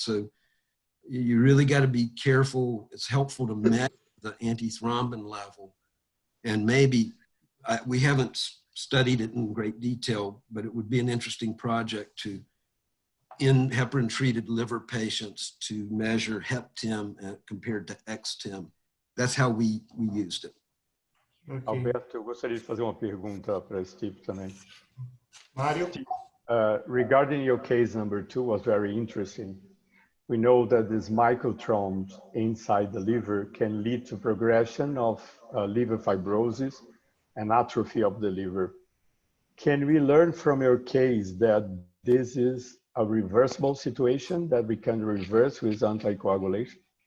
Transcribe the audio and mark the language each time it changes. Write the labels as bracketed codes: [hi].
[en] So you really got to be careful. It's helpful to measure the antithrombin level, and maybe we haven't studied it in great detail, but it would be an interesting project to, in heparin-treated liver patients, to measure HepTIM compared to XTIM. That's how we used it. Okay. [pt] Alberto, eu gostaria de fazer uma pergunta para Steve também. [en] Mário? Regarding your case number 2 was very interesting. We know that these microthrombs inside the liver can lead to progression of liver fibrosis and atrophy of the liver. Can we learn from your case that this is a reversible situation that we can reverse with anticoagulation?